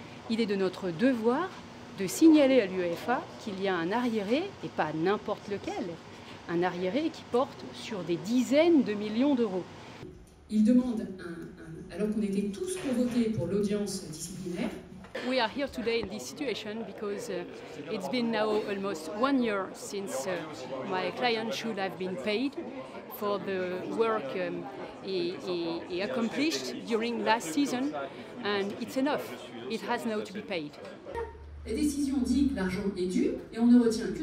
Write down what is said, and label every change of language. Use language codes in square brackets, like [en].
[fr] Il est de notre devoir de signaler à l'UEFA qu'il y a un arriéré, et pas n'importe lequel, un arriéré qui porte sur des dizaines de millions d'euros. Il demande, alors qu'on était tous convoqués pour l'audience disciplinaire. [en] We are here today in this situation because it's been now almost 1 year since my client should have been paid for the work he accomplished during last season, and it's enough. It has now to be paid. [fr] La décision dit que l'argent est dû et on ne retient qu'une